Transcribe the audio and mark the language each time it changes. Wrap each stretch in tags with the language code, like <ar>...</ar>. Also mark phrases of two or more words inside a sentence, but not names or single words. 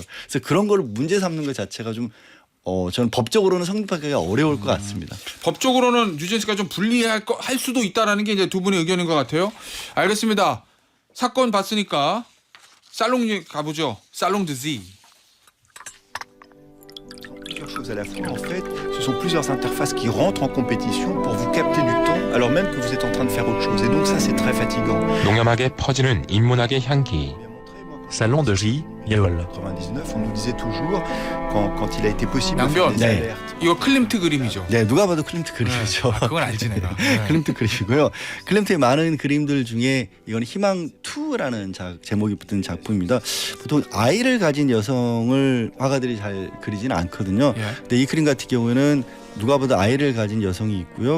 <ko>그래서 그런 걸 문제 삼는 것 자체가 좀 저는 법적으로는 성립하기가 어려울 것 같습니다. 법적으로는 뉴진스가 좀 불리할 할 수도 있다라는 게 이제 두 분의 의견인 것 같아요. 알겠습니다. 사건 봤으니까 살롱 가보죠. 살롱 드지.</ko> <fr>Plusieurs choses à la fois. En fait, ce sont plusieurs interfaces qui rentrent en compétition pour vous capter du temps alors même que vous êtes en train de faire autre chose. Et donc ça, c'est très fatigant.</fr> <ko>농염하게 퍼지는 인문학의 향기. Salon de J. 예월.</ko> <fr>99, on nous disait toujours quand il a été possible de faire 양변. des</fr> <ko>네.</ko> <fr>alertes.</fr> <ko>이거 클림트 그림이죠. 네, 누가 봐도 클림트 그림이죠. 그건 알지 내가. 네. 클림트 그림이고요. 클림트의 많은 그림들 중에 이건 희망 2라는 제목이 붙은 작품입니다. 보통 아이를 가진 여성을 화가들이 잘 그리지는 않거든요. 예. 근데 이 그림 같은 경우에는 누가 봐도 아이를 가진 여성이 있고요.</ko>